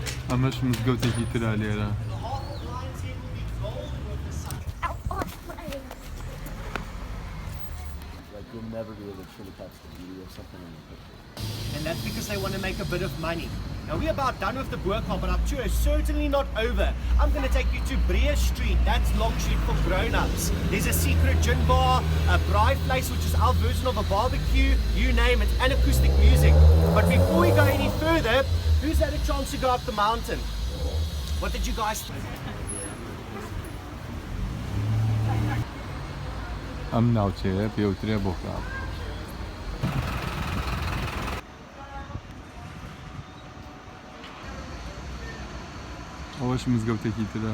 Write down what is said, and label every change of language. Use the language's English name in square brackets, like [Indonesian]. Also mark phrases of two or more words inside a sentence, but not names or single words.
[Central Kurdish] ئەمەش مزگەوتێکی ترا لێرە. [English] You'll never be able to truly catch the beauty of something in the picture. And that's because they want to make a bit of money. Now we're about done with the Baderkhan, but our tour is certainly not over. I'm going to take you to Breer Street. That's Long Street for grown-ups. There's a secret gin bar, a braai place, which is our version of a barbecue, you name it, and acoustic music. But before we go any further, who's had a chance to go up the mountain? What did you guys think? [Central Kurdish] ئەم ناوچەیە پێوترێ بۆکراب. ئەوەش مزگەوتێکی ترە.